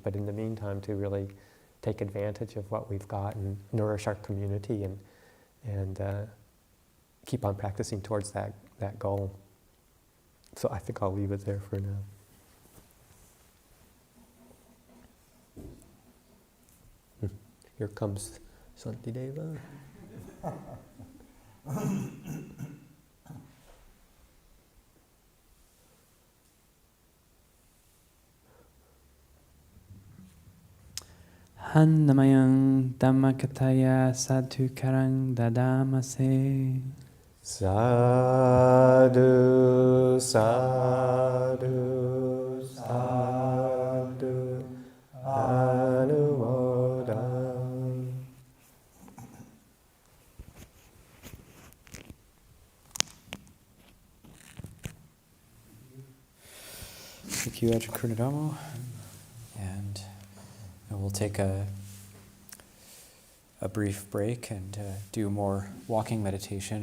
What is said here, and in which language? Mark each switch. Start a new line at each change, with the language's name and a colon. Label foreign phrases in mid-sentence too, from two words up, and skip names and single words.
English: But in the meantime, to really take advantage of what we've got and nourish our community and keep on practicing towards that goal. So I think I'll leave it there for now. Here comes Santideva.
Pali: Hannamayang Dhammakataya Sadhukarang Dadamase. Sadhu, sadhu, sadhu, anumodam.
English: Thank you, Ajahn Kurunadamo. And we'll take a brief break and do more walking meditation.